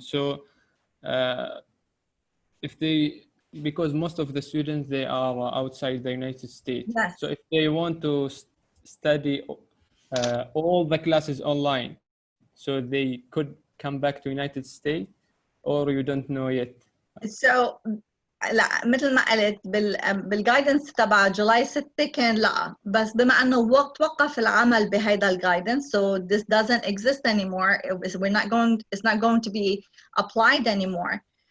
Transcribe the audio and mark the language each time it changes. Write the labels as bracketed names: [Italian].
[English] So if they, because most of the students they are outside the United States. Yes. So if they want to study all the classes online, so they could come back to United States, or you don't know yet. [Arabic] So لا مثل ما قلت بالجايدنس تبع جولاي 6 كان لا بس بما انه وقف العمل بهيدا الجايدنس [English] so this doesn't exist anymore. It's not going to be applied anymore.